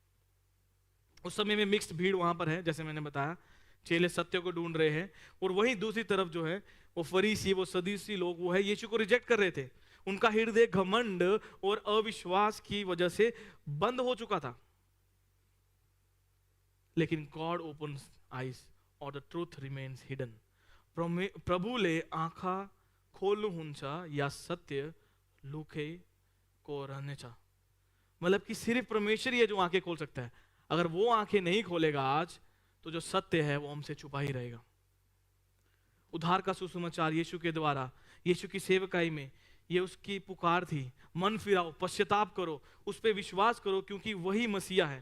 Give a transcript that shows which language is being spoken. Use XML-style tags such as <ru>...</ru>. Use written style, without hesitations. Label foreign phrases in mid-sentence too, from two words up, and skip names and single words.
<hi>उस समय में मिक्स्ड भीड़ वहां पर है, जैसे मैंने बताया, चेले सत्य को ढूंढ रहे हैं, और वहीं दूसरी तरफ जो है वो फरीसी, वो सदूसी लोग, वो है यीशु को रिजेक्ट कर रहे थे। उनका हृदय घमंड और अविश्वास की वजह से बंद हो चुका था।</hi> <en>लेकिन God opens eyes और the truth remains hidden.</en> <ne>प्रभुले आँखा खोल्नुहुन्छ या सत्य लुकेको रहनेछ।</ne> <hi>मतलब कि सिर्फ परमेश्वर ही है जो आंखें खोल सकता है। अगर वो आंखें नहीं खोलेगा आज, तो जो सत्य है वो हमसे छुपा ही रहेगा। उद्धार का सुसमाचार यीशु के द्वारा, यीशु की सेवकाई में, ये उसकी पुकार थी, मन फिराओ, पश्चाताप करो, उस पर विश्वास करो, क्योंकि वही मसीहा है।</hi>